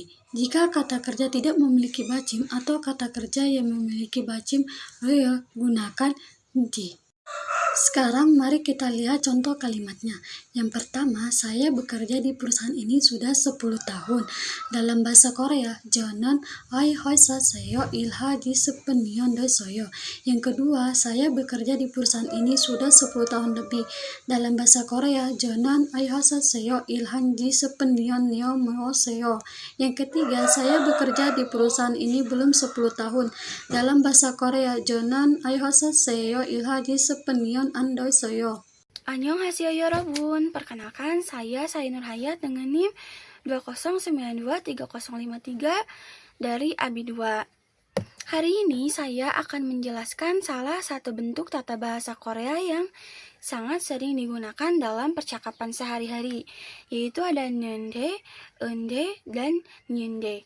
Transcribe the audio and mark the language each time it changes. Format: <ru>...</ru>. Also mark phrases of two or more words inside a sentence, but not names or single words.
<id>Jika kata kerja tidak memiliki bacim atau kata kerja yang memiliki bacim gunakan di. Sekarang mari kita lihat contoh kalimatnya. Yang pertama, saya bekerja di perusahaan ini sudah 10 tahun. Dalam bahasa Korea,</id> <ko>저는 이 회사에서 일하기 10년 됐어요.</ko> <id>Yang kedua, saya bekerja di perusahaan ini sudah 10 tahun lebih. Dalam bahasa Korea,</id> <ko>저는 이 회사에서 일한 지 10년 넘었어요.</ko> <id>Yang ketiga, saya bekerja di perusahaan ini belum 10 tahun. Dalam bahasa Korea,</id> <ko>저는 이 회사에서 일하기 10년 안 됐어요. 안녕하세요 여러분,</ko> <id>perkenalkan saya Sainur Hayat dengan NIM 2092353 dari Abi 2. Hari ini saya akan menjelaskan salah satu bentuk tata bahasa Korea yang sangat sering digunakan dalam percakapan sehari-hari, yaitu ada nende, ende, dan nyende.</id>